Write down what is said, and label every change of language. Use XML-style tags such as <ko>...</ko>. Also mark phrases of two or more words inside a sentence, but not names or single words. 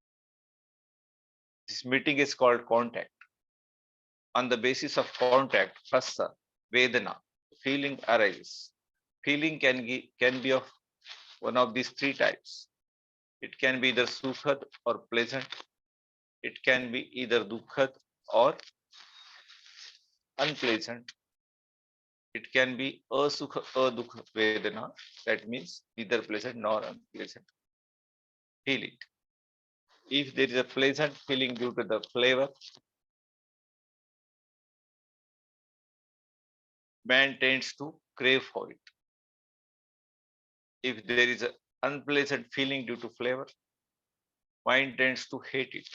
<en>This meeting is called contact. On the basis of contact,</en> <pi>phassa, vedana,</pi> <en>feeling arises. Feeling can be of one of these three types. It can be either sukhad or pleasant. It can be either dukkhad or unpleasant. It can be</en> <pi>asukha, adukha vedana.</pi> <en>That means neither pleasant nor unpleasant feeling. If there is a pleasant feeling due to the flavor, man tends to crave for it. If there is an unpleasant feeling due to flavor, mind tends to hate it.</en>